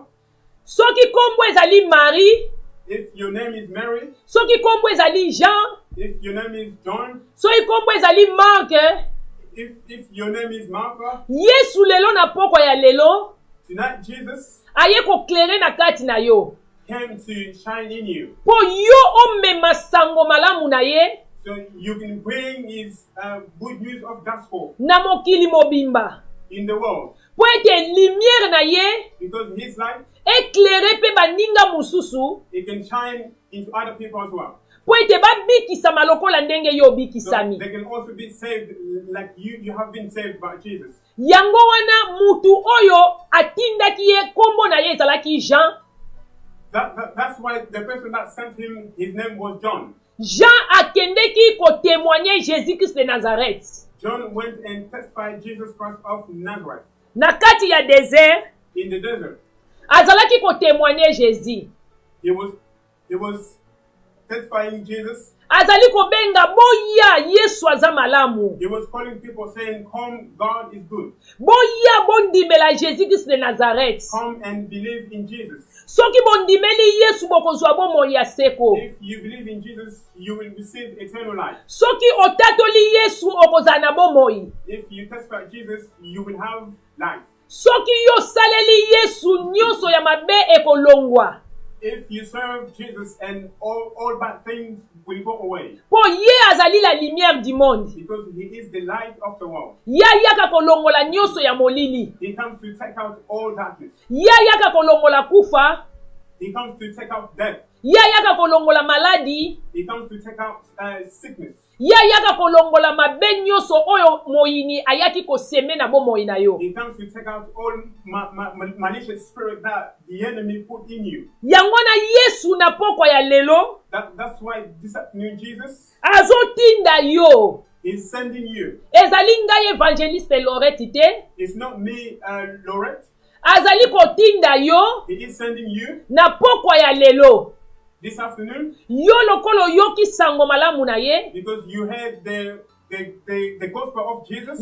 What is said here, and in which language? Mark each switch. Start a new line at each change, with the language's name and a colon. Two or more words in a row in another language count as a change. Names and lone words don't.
Lingala: Soki kombo ezali Marie.
English: If your name is Mary.
Lingala: Soki kombo ezali Jean.
English: If your name is John.
Lingala: Soki kombo ezali Mark.
English: If your name is Martha.
Lingala: Yesu lelo na poko ya lelo.
English: Tonight Jesus
Lingala: aye ko clairer na kati na yo.
English: Came to shine in you.
Lingala: Po yo omema sango malamu na ye.
English: So you can bring his good news of gospel.
Lingala: Na mokili mobimba.
English: In the world.
Lingala: Po ete lumière na ye.
English: Because his light.
Lingala: Éclairer pe baninga mususu.
English: It can shine into other people as well.
Lingala: Po ete babikisama lokola ndenge yo bikisami.
English: So they can also be saved like you have been saved by Jesus.
Lingala: Yango wana mutu oyo atindaki ye kombo na ye ezalaki Jean.
English: That's why the person that sent him, his name was John.
Lingala: Jean akendeki ko témoigner Jésus-Christ de Nazareth.
English: John went and testified Jesus Christ of Nazareth.
Lingala: Na kati ya desert.
English: In the desert.
Lingala: Azalaki ko témoigner Jésus.
English: He was testifying Jesus.
Lingala: Azali ko benga boya Yesu aza malamu.
English: He was calling people saying, "Come, God is good."
Lingala: Boya bondimela Jésus-Christ de Nazareth.
English: Come and believe in Jesus.
Lingala: Soki bondimeli Yesu bokozwa bomoi ya seko.
English: If you believe in Jesus, you will receive eternal life.
Lingala: Soki otatoli Yesu okozala na bomoi.
English: If you testify Jesus, you will have life.
Lingala: Soki yo saleli Yesu nyonso ya mabe ekolongwa.
English: If you serve Jesus and all bad things will go away.
Lingala: Po ye azali
French: la lumière du monde.
English: Because he is the light of the world.
Lingala: Ya yaka kolongola nyonso ya molili.
English: He comes to take out all darkness.
Lingala: Ya yaka kolongola kufa.
English: He comes to take out death.
Lingala: Ya yaka kolongola maladi.
English: He comes to take out sickness.
Lingala: Ya yaka kolongola mabe nyonso oyo moyini ayaki koseme na bomoi na yo.
English: He comes to take out all malicious spirit that the enemy put in you.
Lingala: Yango na Yesu na poko ya lelo.
English: That's why this afternoon Jesus
Lingala: azotinda yo.
English: He's sending you.
Lingala: Ezali ngai Evangeliste Lorette te.
English: It's not me, Lorette.
Lingala: Azali kotinda yo.
English: He is sending you.
Lingala: Na poko ya lelo.
English: This afternoon.
Lingala: Yo lokolo yoki sango malamu na ye.
English: Because you heard the gospel of Jesus.